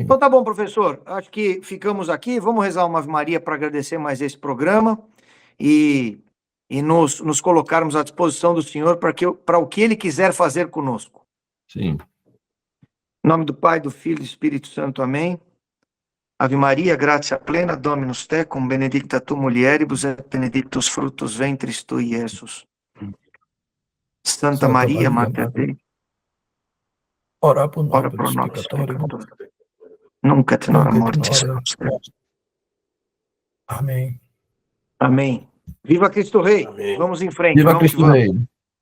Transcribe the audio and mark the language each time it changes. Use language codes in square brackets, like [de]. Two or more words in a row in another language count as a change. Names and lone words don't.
[pt] Então tá bom, professor. Acho que ficamos aqui. Vamos rezar uma Ave Maria para agradecer mais esse programa e nos colocarmos à disposição do Senhor para o que Ele quiser fazer conosco. Sim. Em nome do Pai, do Filho e do Espírito Santo. Amém. [la] Ave Maria, gratia plena, Dominus tecum, benedicta tu mulieribus et benedictus fructus ventris tui, Iesus. Santa Maria, Mater Dei, ora pro nobis peccatoribus, nunc et in hora nunc et in mortis. hora nostra. [pt] Amém. Amém. Viva Cristo Rei. Amém. Vamos em frente. Viva vamos que Cristo vamos. Rei.